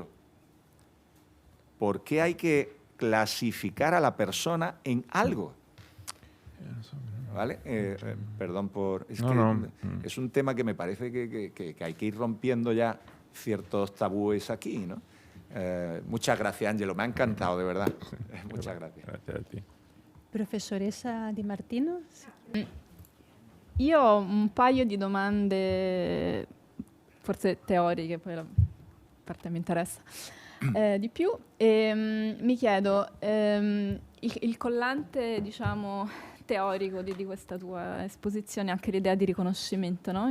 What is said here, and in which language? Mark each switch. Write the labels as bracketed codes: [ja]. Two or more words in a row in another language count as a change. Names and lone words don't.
[es] ¿Por qué hay que clasificar a la persona en algo? ¿Vale? Perdón por... Es un tema que me parece que hay que ir rompiendo ya ciertos tabúes aquí, ¿no? Muchas gracias, Angelo. Me ha encantado, de verdad. Muchas gracias. [it] Grazie a te. Professoressa Di Martino? Io ho un paio di domande, forse teoriche, poi la parte mi interessa di più. Mi chiedo, il collante, diciamo, teorico di questa tua esposizione, anche l'idea di riconoscimento, no?